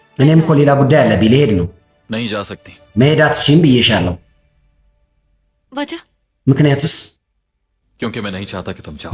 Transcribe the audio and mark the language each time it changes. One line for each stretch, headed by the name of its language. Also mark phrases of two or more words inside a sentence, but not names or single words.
Amharic: እኔም እኮ ሌላ ጉዳይ አለብኝ፣ ልሄድ ነው።
Urdu: नहीं जा सकती
Amharic: መሄድ አትችይም ብዬሻለሁ።
Urdu: वजह?
Amharic: ምክንያቱስ?
Urdu: क्योंकि मैं नहीं चाहता कि तुम जाओ।